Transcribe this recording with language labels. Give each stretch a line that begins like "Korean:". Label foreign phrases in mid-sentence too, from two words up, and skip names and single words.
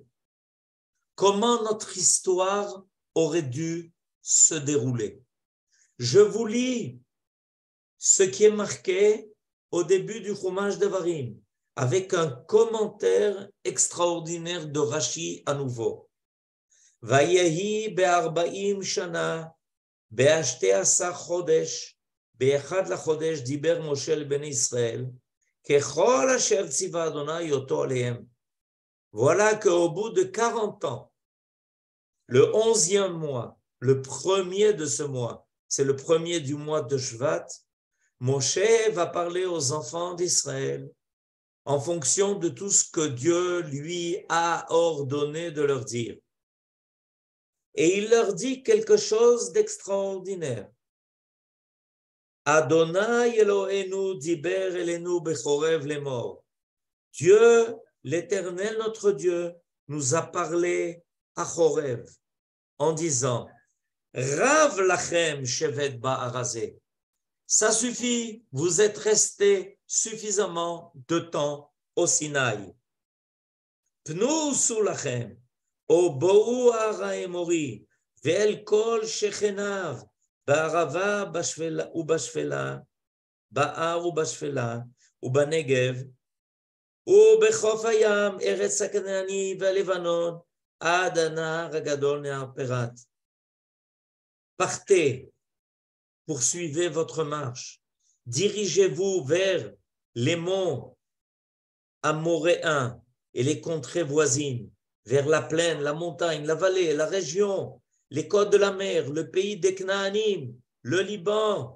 French: Comment notre histoire aurait dû se dérouler. Je vous lis ce qui est marqué au début du Chumash Devarim, avec un commentaire extraordinaire de Rashi à nouveau.
Hebrew: ויהי ב-40 שנה, ב-12 חודש, ב-1 לחודש דיבר משה לבני ישראל, ככל אשר ציווה אדוני אותו עליהם.
French: Voilà qu'au bout de 40 ans, le 11e mois, le premier de ce mois, c'est le premier du mois de Shvat, Moshe va parler aux enfants d'Israël en fonction de tout ce que Dieu lui a ordonné de leur dire. Et il leur dit quelque chose d'extraordinaire.
Hebrew: אדוני אלוהינו דיבר אלינו בחורב לאמור.
French: Dieu, l'Éternel notre Dieu, nous a parlé à Chorev en disant
Hebrew: רב לכם שבת בהר הזה.
French: Ça suffit, vous êtes restés suffisamment de temps au Sinaï.
Hebrew: פנו וסעו לכם. או בואו הר האמורי ואל כל שכניו בערבה ובשפלה, בהר ובשפלה ובנגב ובחוף הים ארץ הכנעני והלבנון עד הנהר הגדול נהר פרת.
French: Partez, poursuivez votre marche, dirigez-vous vers les monts amoréens et les contrées voisines, vers la plaine, la montagne, la vallée, la région, les côtes de la mer, le pays des Knaanim, le Liban.